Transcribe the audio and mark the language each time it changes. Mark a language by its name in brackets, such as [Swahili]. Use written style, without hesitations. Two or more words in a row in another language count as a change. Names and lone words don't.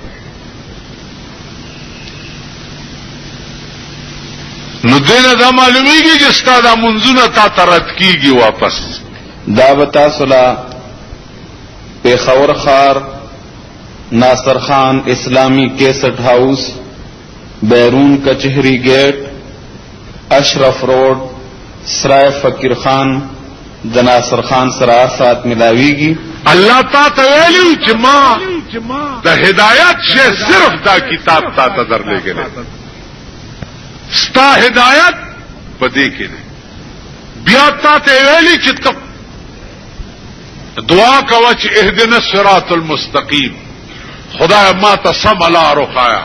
[Pashto] نو دینه دا معلومیږي چې ستاسو منځونه تا ترت کیږي واپس. دا بتا صلا پیښور خار ناصر خان اسلامی کیسٹ ہاؤس بیرون کچہری گیٹ اشرف روڈ سرائے فقیر خان د ناصر خان سره سات ملاویږي. الله تا ته ویلو چې ما د هدایت شه صرف دا کتاب تا ته درلېږي. ستا هدایت پدې کې دی. بیا تا ته ویلي چې ته دعا کوه چې [Arabic] اهدنا الصراط المستقیم، [Pashto] خدای ما ته سم لار وښایا.